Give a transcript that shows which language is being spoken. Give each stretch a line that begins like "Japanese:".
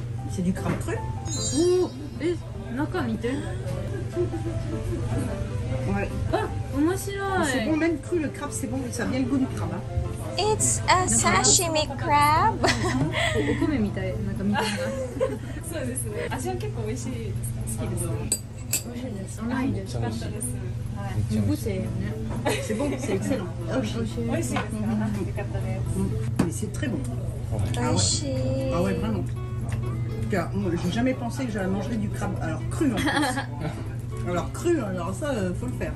French: C'est du crabe cru.
Japanese: 中見て。
French: Ouais.
Japanese: あ、面白
French: C'est
Japanese: い。
French: bon, même cru, le crabe, c'est bon, ça a bien le goût du crabe. Hein.
English: It's a sashimi crab.
Japanese: お米みたい、なんか見たいな。そうですね。味は結構美味しい、好きです。美味しいです。甘いです。美味しかったです。
French: Du coup, c'est C'est bon, c'est excellent. Ah oui.
Japanese: 美味しいですか。よかったです。
French: Mais c'est très bon.
Japanese: Oishi.
French: Ah ouais, vraiment. Car moi, j'ai jamais pensé que j'allais manger du crabe. Alors cru en plus. Alors cru, alors ça, faut le faire.